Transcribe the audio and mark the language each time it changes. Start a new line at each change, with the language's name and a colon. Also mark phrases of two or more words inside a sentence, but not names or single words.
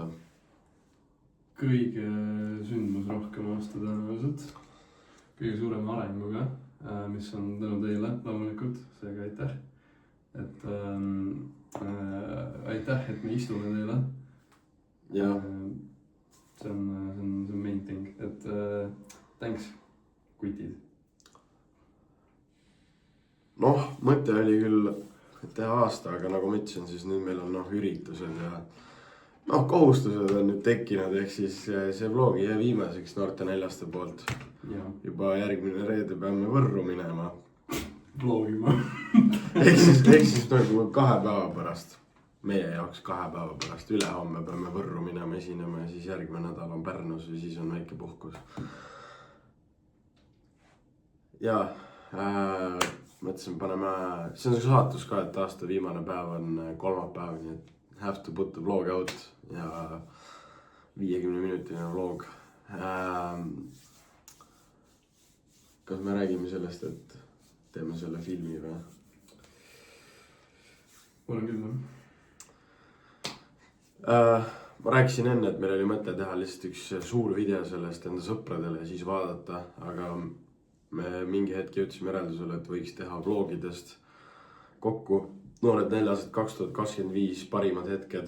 Estonian: Kõige sündmus rohkem aasta tõenäoliselt. Kõige suurema arenguga, mis on tänu teile loomulikult, seega aitäh. Et aitäh, et me istume teile. Ja. See on
English: main thing,
Estonian: et thanks, kutid. Noh, mõte oli küll teha aasta, aga nagu ma ütlesin, siis nüüd meil on üritused ja kohustused on nüüd tekkinud, ehk siis see vlogi jäi viimaseks Noorte Neljaste poolt. Ja. Juba järgmine reede peame Võrru minema. Vlogima. ehk siis nagu 2 päeva pärast. Meie jaoks 2 päeva pärast. Ülehomme peame Võrru minema esinema ja siis järgmine nädal on Pärnus ja siis on väike puhkus. Ja mõtlesin, paneme, see on saatus ka, et aasta viimane päev on kolmapäev, nii et
English: have to put the vlog out
Estonian: ja 50-minutiline vlog. Kas me räägime sellest, et teeme selle filmi või? Olen küll, jah. Ma rääkisin enne, et meil oli mõte teha lihtsalt üks suur video sellest enda sõpradele ja siis vaadata, aga me mingi hetk jõudsime järeldusele, et võiks teha vlogidest kokku Noored Neljased 2025 parimad hetked.